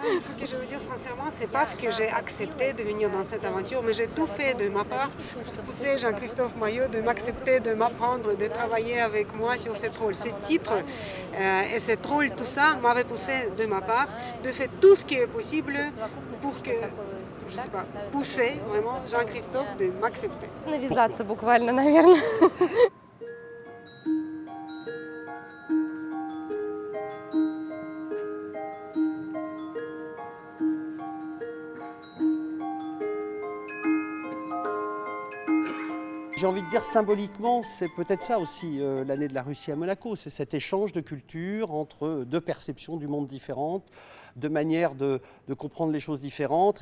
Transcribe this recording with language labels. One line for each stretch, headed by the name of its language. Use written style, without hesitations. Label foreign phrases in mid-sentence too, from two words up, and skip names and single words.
French: Ce que je veux dire sincèrement, c'est pas ce que j'ai accepté de venir dans cette aventure, mais j'ai tout fait de ma part pour pousser Jean-Christophe Maillot de m'accepter, de m'apprendre, de travailler avec moi sur ce rôle. Ce titre et ce rôle, tout ça m'avait poussé de ma part de faire tout ce qui est possible pour que, je sais pas, pousser vraiment Jean-Christophe de m'accepter.
Russian: Навязаться буквально, наверное.
French: J'ai envie de dire symboliquement, c'est peut-être ça aussi l'année de la Russie à Monaco, c'est cet échange de culture entre deux perceptions du monde différentes, deux manières de comprendre les choses différentes.